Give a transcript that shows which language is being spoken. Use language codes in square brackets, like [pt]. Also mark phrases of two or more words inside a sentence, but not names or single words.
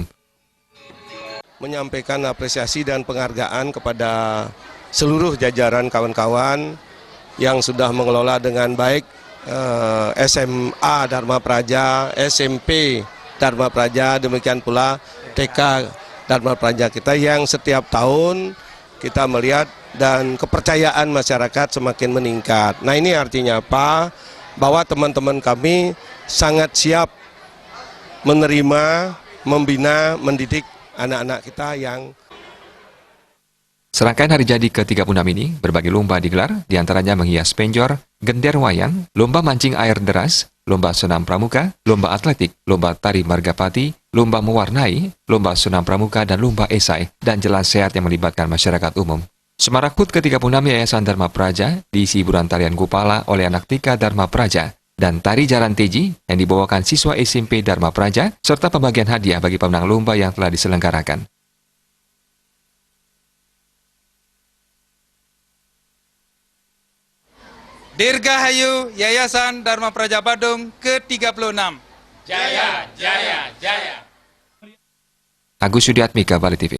[id] Menyampaikan apresiasi dan penghargaan kepada seluruh jajaran kawan-kawan yang sudah mengelola dengan baik SMA Dharma Praja, SMP Dharma Praja, demikian pula TK Dharma Praja kita yang setiap tahun kita melihat dan kepercayaan masyarakat semakin meningkat. Nah, ini artinya apa? Bahwa teman-teman kami sangat siap menerima, membina, mendidik anak-anak kita yang. Serangkaian hari jadi ke-36 ini, berbagai lomba digelar, diantaranya menghias penjor, gender wayang, lomba mancing air deras, lomba senam pramuka, lomba atletik, lomba tari margapati, lomba mewarnai, lomba senam pramuka, dan lomba esai, dan jalan sehat yang melibatkan masyarakat umum. Semarak HUT ke-36 Yayasan Dharma Praja diisi hiburan tarian Gopala oleh anak TK Dharma Praja dan tari Jaran Teji yang dibawakan siswa SMP Dharma Praja serta pembagian hadiah bagi pemenang lomba yang telah diselenggarakan. Dirgahayu Yayasan Dharma Praja Badung ke-36. Jaya, jaya, jaya. Agus Yudiatmika, Bali TV.